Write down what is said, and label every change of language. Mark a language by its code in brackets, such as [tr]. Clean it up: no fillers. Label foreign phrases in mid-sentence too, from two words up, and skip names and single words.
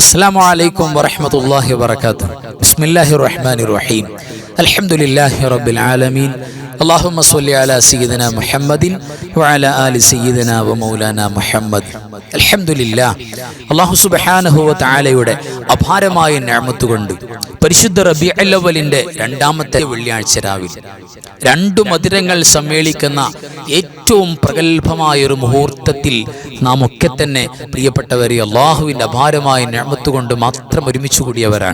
[ar] السلام عليكم ورحمة الله وبركاته. بسم الله الرحمن الرحيم. الحمد لله رب العالمين. اللهم صل على سيدنا محمد وعلى آل سيدنا ومولانا محمد. [ml] അൽഹംദുലില്ലാ, [ar] الله سبحانه وتعالى [ml] അപാരമായ നിഅമത്ത് കൊണ്ട് പരിശുദ്ധ റബീഉൽ അവ്വലിന്റെ രണ്ടാമത്തെ വെള്ളിയാഴ്ച രാവിൽ രണ്ടു മധുരങ്ങൾ സമ്മേളിക്കുന്ന ഏറ്റവും പ്രഗത്ഭമായ ഒരു മുഹൂർത്തത്തിൽ നാം ഒക്കെ തന്നെ പ്രിയപ്പെട്ടവരെ അല്ലാഹുവിന്റെ അപാരമായ നിഅമത്ത് കൊണ്ട് മാത്രം ഒരുമിച്ച് കൂടിയവരാണ്.